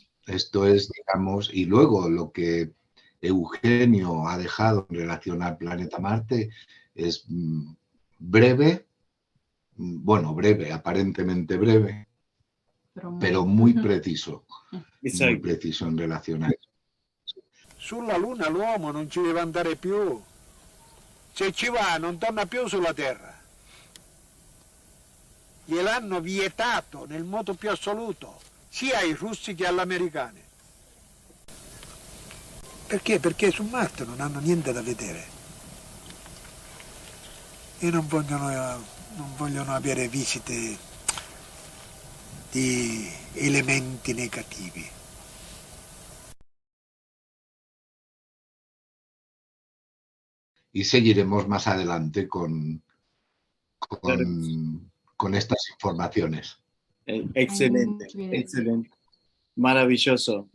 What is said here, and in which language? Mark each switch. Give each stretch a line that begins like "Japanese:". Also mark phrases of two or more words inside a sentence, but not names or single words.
Spanish: Esto es, digamos, y luego lo que Eugenio ha dejado en relación al planeta Marte es breve, aparentemente breve, però muy preciso. Muy preciso
Italian: in relazione
Spanish: a eso.
Italian: Sulla Luna l'uomo non ci deve andare più. Se ci va non torna più sulla Terra. Gliel'hanno vietato nel modo più assoluto, sia ai russi che agli americani. Perché? Perché su Marte non hanno niente da vedere. E non vogliono avere visite di elementi negativi.
Spanish: Y seguiremos más adelante con estas informaciones. Excelente, excelente. Maravilloso.